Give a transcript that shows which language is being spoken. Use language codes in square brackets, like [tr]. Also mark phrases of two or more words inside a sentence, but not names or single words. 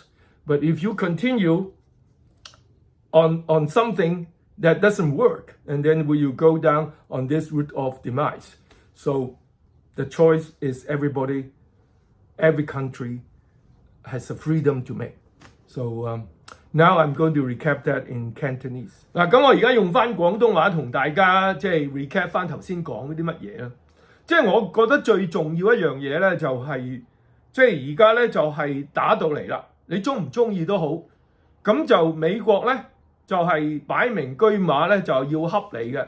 [en] But if you continue on something that doesn't work, and then will you go down on this route of demise? So the choice is every country has a freedom to make. So now I'm going to recap that in Cantonese. [yue] 嗱，咁我而家用翻廣東話同大家recap 翻頭先講嗰啲乜嘢啦。我覺得最重要一樣嘢咧，就係而家咧就係打到嚟啦。你中唔中意都好，咁就美國咧就係擺明車馬咧就要恰你嘅。